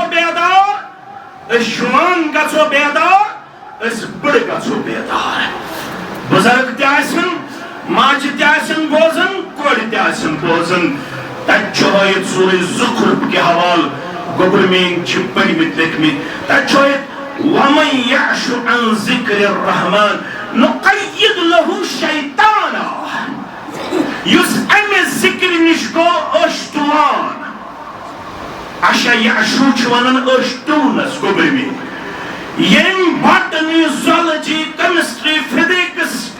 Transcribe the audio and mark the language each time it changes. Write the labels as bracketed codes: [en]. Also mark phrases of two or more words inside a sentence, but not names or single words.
[ks] بیدار أسۍ جوان گژھو بیدار أسۍ بٕڑٕ گژھو بیدار بُزرگ تہِ آسن ماجہِ تہِ آسن بوزان کورِ تہِ آسن بوزان تتہِ چھُ ہٲیِتھ سورُے زُخرُف کہِ حوالہٕ گوٚبرٕ میٛٲنۍ چھِ پٔرمٕتۍ لیکھمٕتۍ تتہِ چھُ ہٲیِتھ [ar] وَمَن یعش عن ذِکرِ الرحمن نُقَیِّد لَہُ شیطانا [ks] یُس امہِ ذِکرِ نِش گوٚو ٲشتوان اچھا یعشوٗ چھِ ونان ٲشتوٗنس گوٚبرٕ میٛٲنۍ ییٚمۍ [en] botany zoology chemistry physics